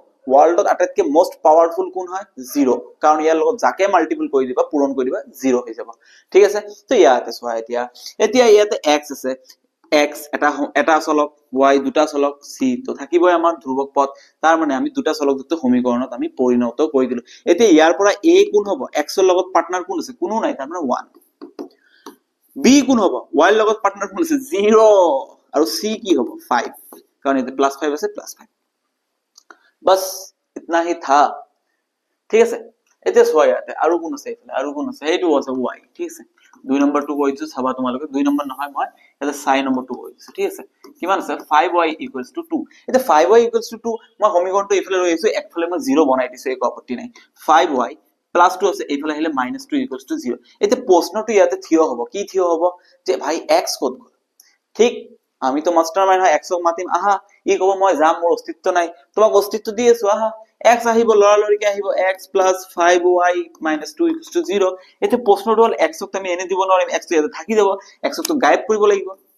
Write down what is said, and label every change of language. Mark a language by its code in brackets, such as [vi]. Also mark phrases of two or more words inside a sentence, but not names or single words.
[as] ওয়ার্ল্ডত আটাইতকৈ [en] most powerful [as] কোন হয় 0 কাৰণ ইয়াৰ লগত যাকে মাল্টিপল কৰি দিবা পূৰণ কৰি দিবা 0 হৈ যাব ঠিক আছে তো ইয়াতে চোৱা এতিয়া ইয়াতে x আছে x এটা চলক y দুটা চলক c তো থাকিবই আমাৰ ধ্ৰুবক পদ তাৰ মানে আমি দুটা চলকযুক্ত সমীকৰণত আমি পৰিণত কৰি দিলো এতিয়া ইয়াৰ পৰা a কোন হ'ব x ৰ লগত পাৰ্টনাৰ কোন আছে কোনো নাই তাৰ মানে 1 b কোন হ'ব y ৰ লগত পাৰ্টনাৰ কোন আছে 0 আৰু c কি হ'ব 5 কাৰণ এতে +5 আছে +5 [hi] बस इतना ही था ठीक है [as] এতে সোয়া ইয়াতে আৰু কোন আছে এফালে আৰু কোন আছে এইটো আছে y ঠিক আছে 2 নম্বৰ টু কৈছো চাবা তোমালোকে 2 নম্বৰ নহয় মই এটা 4 নম্বৰ টু কৈছো ঠিক আছে কিমান আছে 5y = 2 এতে 5y = 2 মই সমীকৰণটো এফালে লৈ আইছো একফালে মই 0 বনাই দিছো এক আপত্তি নাই 5y + 2 আছে এফালে আহিলে -2 = 0 এতে প্ৰশ্নটো ইয়াতে থিয় হ'ব কি থিয় হ'ব যে ভাই x কত গল ঠিক আমি তো মাস্টারমাইন্ড হয় 100 মাতিম আহা ই কব মই যাম মোৰ অস্তিত্ব নাই তোমাক অস্তিত্ব দি আছো আহা x আহিব লৰালৰিকে আহিব x + 5y - 2 = 0 এতে প্ৰশ্নটো হল x ক আমি এনে দিব নোৱাৰিম x টো ইয়াতে থাকি যাব x ক তো গায়ব কৰিব লাগিব